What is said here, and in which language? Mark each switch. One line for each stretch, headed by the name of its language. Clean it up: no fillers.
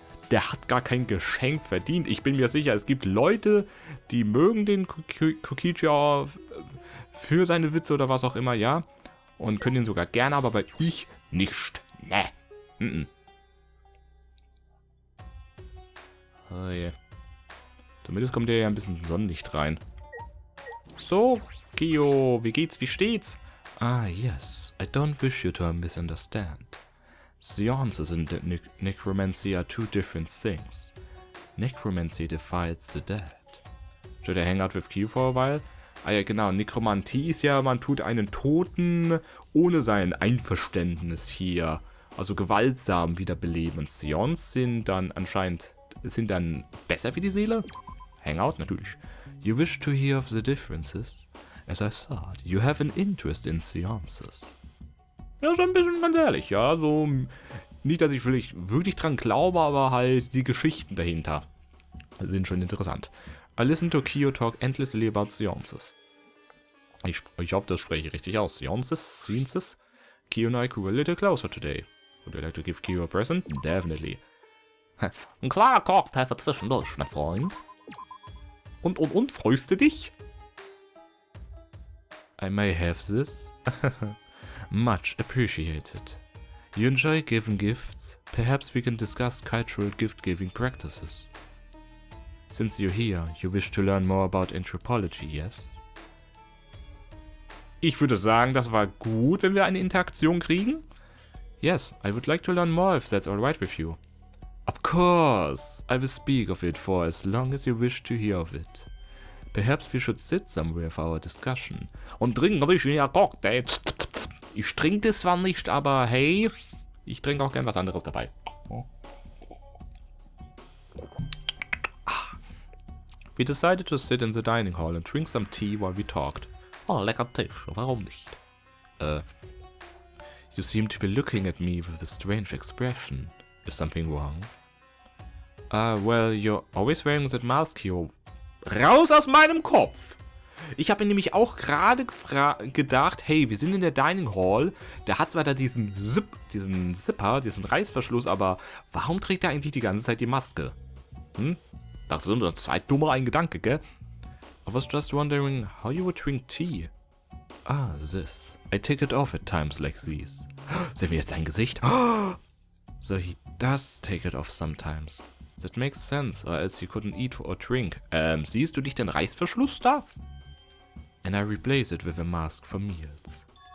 German: Der hat gar kein Geschenk verdient. Ich bin mir sicher, es gibt Leute, die mögen den Rokichi für seine Witze oder was auch immer, ja. Und können ihn sogar gerne, aber ich nicht. Ne. Oh je. Zumindest kommt ja ein bisschen Sonnenlicht rein. So, Kyo, wie geht's, wie steht's?
English: Ah, yes, I don't wish you to misunderstand. Seances and necromancy are two different things. Necromancy defies the dead. Should I hang out with Kyo for a while?
German: Ah ja, genau, Nekromantie ist ja, man tut einen Toten ohne sein Einverständnis hier, also gewaltsam wiederbeleben. Und Seance sind dann besser für die Seele? Hangout, natürlich.
English: You wish to hear of the differences? As I thought, you have an interest in seances.
German: Ja, so ein bisschen ganz ehrlich, ja, so, nicht, dass ich wirklich dran glaube, aber halt die Geschichten dahinter sind schon interessant.
English: I listen to Kyo talk endlessly about seances.
German: Ich hoffe, das spreche ich richtig aus.
English: Seances. Kyo and I grew a little closer today. Would you like to give Kyo a present? Definitely.
German: Ein klarer Cocktail für zwischendurch, mein Freund. Und, freust du dich?
English: I may have this. Much appreciated. You enjoy giving gifts? Perhaps we can discuss cultural gift-giving practices. Since you're here, you wish to learn more about anthropology, yes?
German: Ich würde sagen, das war gut, wenn wir eine Interaktion kriegen.
English: Yes, I would like to learn more if that's alright with you. Of course, I will speak of it for as long as you wish to hear of it. Perhaps we should sit somewhere for our discussion.
German: Und trinken ein bisschen ja Cocktail. Ich trinke das zwar nicht, aber hey, ich trinke auch gern was anderes dabei.
English: We decided to sit in the dining hall and drink some tea while we talked.
German: Oh, lecker Tisch, warum nicht?
English: You seem to be looking at me with a strange expression. Is something wrong? Well, you're always wearing that mask here.
German: Raus aus meinem Kopf! Ich habe mir nämlich auch gerade gedacht, hey, wir sind in der Dining Hall. Der hat zwar da diesen Zipper, diesen Reißverschluss, aber warum trägt er eigentlich die ganze Zeit die Maske? Das ist nur zwei dummer ein Gedanke, gell?
English: I was just wondering how you would drink tea. Ah, this. I take it off at times like these.
German: Sehen wir jetzt sein Gesicht?
English: So he does take it off sometimes. That makes sense, or else he couldn't eat or drink.
German: Siehst du nicht den Reißverschluss da?
English: And I replace it with a mask for meals.